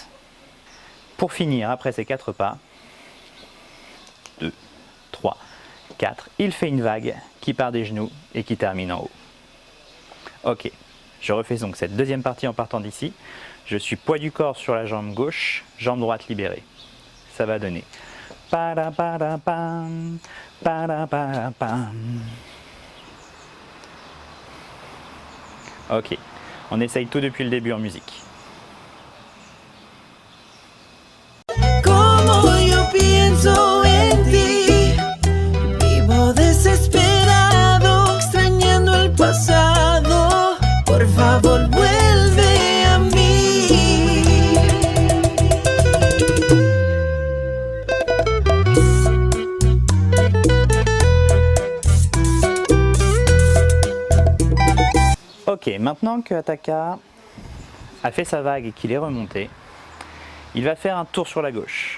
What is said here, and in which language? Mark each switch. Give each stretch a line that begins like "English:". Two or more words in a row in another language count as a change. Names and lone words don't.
French: Pour finir, après ces 4 pas, 2, 3, 4, il fait une vague qui part des genoux et qui termine en haut. Ok, je refais donc cette deuxième partie en partant d'ici. Je suis poids du corps sur la jambe gauche, jambe droite libérée. Ça va donner pa-da-pa-da-pam, pa-da-pa-da-pam. Ok, on essaye tout depuis le début en musique.
Spanish: Como yo pienso en ti, vivo desesperado, extrañando el pasado. Por favor, vuelve a mí.
French: Ok, maintenant que Attaka a fait sa vague et qu'il est remonté, il va faire un tour sur la gauche.